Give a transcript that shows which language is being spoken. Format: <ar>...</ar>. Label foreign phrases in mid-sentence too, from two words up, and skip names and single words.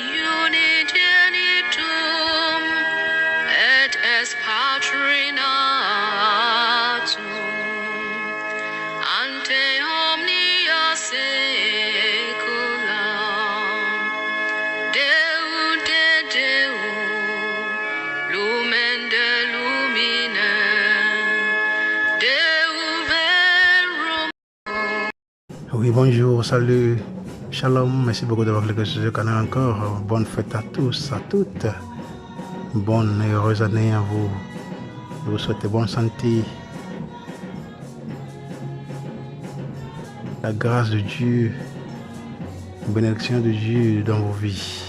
<la>unigenitum, et es Patri natum, ante omnia saecula, Deo de Deo, lumen de lumine, Deo verum.</la> <fr>Oui, bonjour, salut, shalom, merci beaucoup d'avoir cliqué sur ce canal encore. Bonne fête à tous, à toutes. Bonne et heureuse année à vous. Je vous souhaite bonne santé. La grâce de Dieu, la bénédiction de Dieu dans vos vies.</fr>